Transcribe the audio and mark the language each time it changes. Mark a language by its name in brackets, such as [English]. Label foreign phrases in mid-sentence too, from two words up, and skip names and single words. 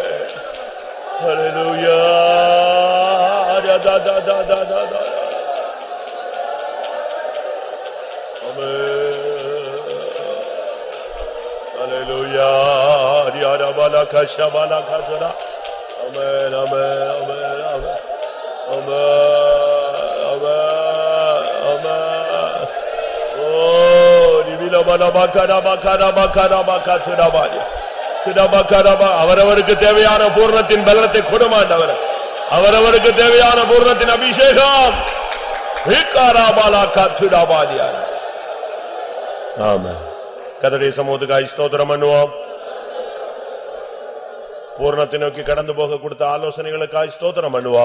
[Tamil] ஹalleluya. Da da da da da da. Hallelujah. Diara bala kasha bala kasara. Amen. Amen. Amen. Amen. Amen. Amen. Oh, divila bala bakara bakara bakara bakara bali. Sida bakara ba. அவரவருக்கு தேவையான பூரணத்தின் பலத்தை கொடுமாண்டவர். அவரவருக்கு தேவையான பூரணத்தின் அபிஷேகம். விகாரா bala kasara bali. Amen. கர்த்தருடைய சமூகத்துக்காய் ஸ்தோத்திரம் பண்ணுவோம். பூரணத்தை நோக்கி கடந்து போக கொடுத்த ஆலோசனைகளுக்காய் ஸ்தோத்திரம் பண்ணுவோம்.